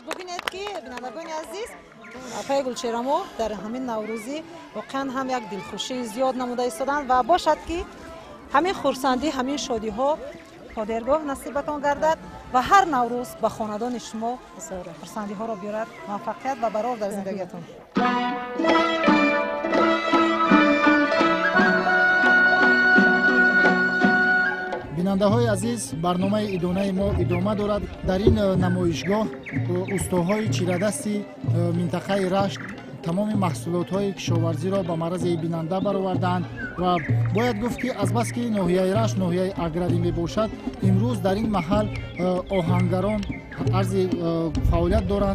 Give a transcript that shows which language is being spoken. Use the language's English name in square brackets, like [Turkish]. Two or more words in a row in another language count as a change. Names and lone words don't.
[Persian] ببینید که بینندگان عزیز، آقای گلچراмо در همین نوروزی واقعا هم یک دلخوشی زیاد نموده ایستادند و باشد که همین خرسندی، همین شادی ها پادرگاه نصیبتان گردد و هر نوروز به خاندان شما خرسندی ها را بیارد. موفقیت و برار در زندگیتون. [Tajik] бинандаҳои азиз, барномаи идонаи мо идома дорад. дар ин намоишгоҳ устоҳои чирадасти минтақаи рашт тамоми маҳсулотҳои кишоварзиро ба маърази бинанда бароварданд ва бояд гуфт ки азбаски ноҳияи рашт ноҳияи аграрӣ мебошад, имрӯз дар ин маҳал оҳангарон арзи фаъолият доранд.